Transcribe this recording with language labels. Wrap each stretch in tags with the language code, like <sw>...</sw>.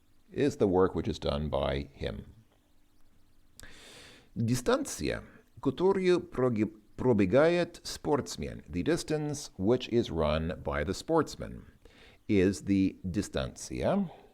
<en>Is the work which is done by him.</en> <ru>Дистанция, которую пробегает спортсмен.</ru> <en>The distance which is run by the sportsman is the дистанция.</en>